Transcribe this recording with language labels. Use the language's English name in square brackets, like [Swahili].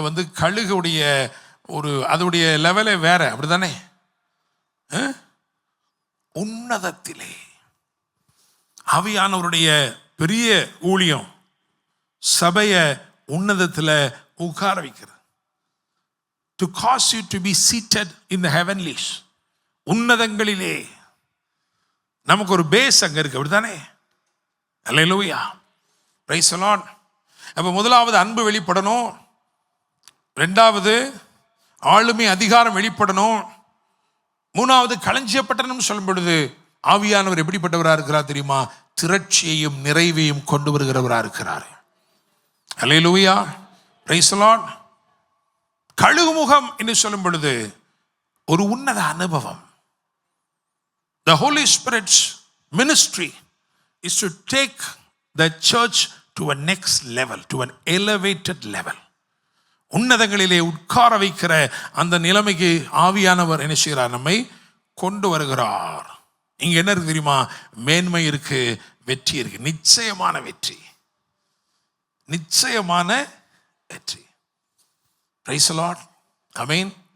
[Tamil] வந்து கழுகுடைய அதோடைய லெவலே வேற. அப்படித்தானே? உன்னதத்திலே ஆவியானவருடைய பெரிய ஊழியம் சபையை உன்னதத்தில் உட்கார வைக்கிறது. [English] To cause you to be seated in the heavenlies. [Tamil] உன்னதங்களிலே நமக்கு ஒரு பேஸ் அங்க இருக்கு. அப்படித்தானே? அல்லேலூயா. Praise the Lord. அப்ப முதலாவது அன்பு வெளிப்படணும், ரெண்டாவது ஆளுமை அதிகாரம் வெளிப்படணும், மூணாவது களஞ்சிய பட்டணம் சொல்லும் பொழுது ஆவியானவர் எப்படிப்பட்டவராக இருக்கிறார் தெரியுமா? திரட்சியையும் நிறைவையும் கொண்டு வருகிறவராக இருக்கிறார். அல்லேலூயா. Praise the Lord. கழுகுமுகம் என்று சொல்லும் பொழுது ஒரு உன்னத அனுபவம். [English] The Holy Spirit's ministry is to take the church to a next level, to an elevated level. [Tamil] உன்னதங்களிலே உட்கார வைக்கிற அந்த நிலைமைக்கு ஆவியானவர் என்ன செய்கிறார்? நம்மை கொண்டு வருகிறார். இங்க என்ன இருக்கு தெரியுமா? மேன்மை இருக்கு, வெற்றி இருக்கு. நிச்சயமான வெற்றி, நிச்சயமான வெற்றி. Praise the Lord. ஆமென்.